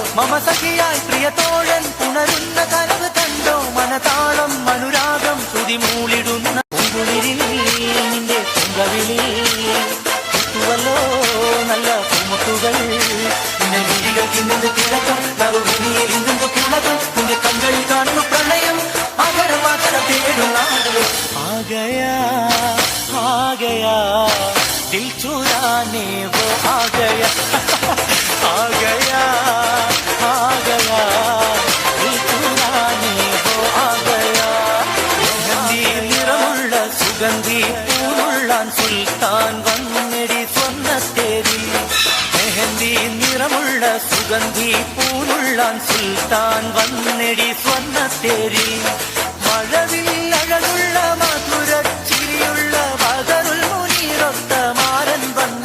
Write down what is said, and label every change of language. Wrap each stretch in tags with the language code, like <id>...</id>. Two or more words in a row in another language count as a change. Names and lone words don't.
<ml>മമ സഖിയായി പ്രിയതോഴൻ പുണരുന്ന കനവ് കണ്ടോ, മനതാളം അനുരാഗം തുതിമൂളിടുന്ന പൂങ്കുളിരിൽ നിന്റെ പൂങ്കവിളിൽ കിട്ടുവല്ലോ നല്ല പൂമുട്ടുകൾ. നിന്റെ വിഴികൾക്ക് നിന്റെ തിളക്കം, നറുവിനിയിൽ നിന്റെ തിളക്കം, നിന്റെ കണ്ണുകളിൽ കാണുന്നു പ്രണയം, അകരമാത്ര തേടുന്നാട്.</ml> <hi>आ गया दिल चुराने वो आ गया दिल चुराने वो आ गया.</hi> <ml>മെഹന്തി നിറമുള്ള സുഗന്ധി പൂനുള്ളാൻ സുൽത്താൻ വന്നെടി സ്വർണ്ണത്തേരി. മെഹന്തി നിറമുള്ള സുഗന്ധി പൂനുള്ളാൻ സുൽത്താൻ വന്നെടി സ്വർണ്ണത്തേരി. മഴവിൽ അഴകുള്ള മധുര ചിരിയുള്ള ബദറുൽ മുനീറൊത്ത മാരൻ വന്നേ.</ml>